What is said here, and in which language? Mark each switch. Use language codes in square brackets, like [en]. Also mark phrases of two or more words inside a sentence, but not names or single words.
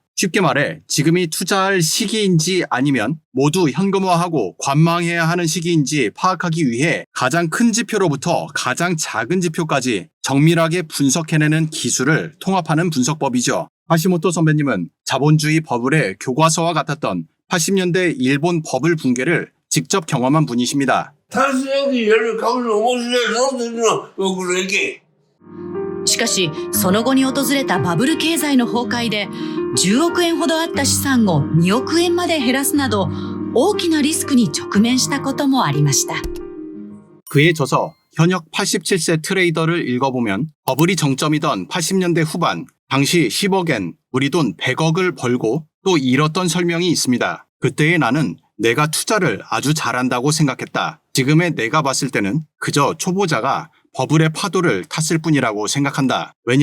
[ko] 쉽게 말해 지금이 투자할 시기인지 아니면 모두 현금화하고 관망해야 하는 시기인지 파악하기 위해 가장 큰 지표로부터 가장 작은 지표까지 정밀하게 분석해내는 기술을 통합하는 분석법이죠. 하시모토 선배님은 자본주의 버블의 교과서와 같았던 80년대 일본 버블 붕괴를 직접 경험한 분이십니다. [ja] タンス預金やる株の面白いぞっていうのは僕の意見。しかし、その後に訪れたバブル経済の崩壊で、10億円ほどあった資産を2億円まで減らすなど、大きなリスクに直面したこともありました。 [ko] 그의 저서 현역 87세 트레이더를 읽어보면 버블이 정점이던 80년대 후반 당시 10억엔 우리 돈 100억을 벌고 또 잃었던 설명이 있습니다. 그때의 나는 내가 투자를 아주 잘한다고 생각했다. 지금의 내가 봤을 때는 그저 초보자가 버블의 파도를 탔을 뿐이라고 생각한다.